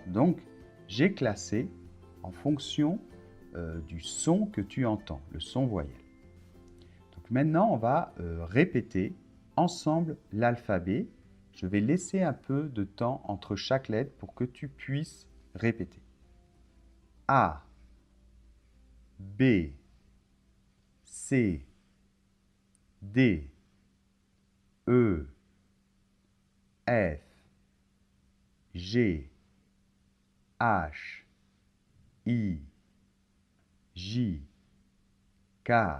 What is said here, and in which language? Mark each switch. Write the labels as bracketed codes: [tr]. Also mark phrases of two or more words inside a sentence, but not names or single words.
[fr] Donc j'ai classé en fonction du son que tu entends, le son voyelle. Donc maintenant, on va répéter ensemble l'alphabet. Je vais laisser un peu de temps entre chaque lettre pour que tu puisses répéter. A, B, C, D, E, F, G, H, I, J, K,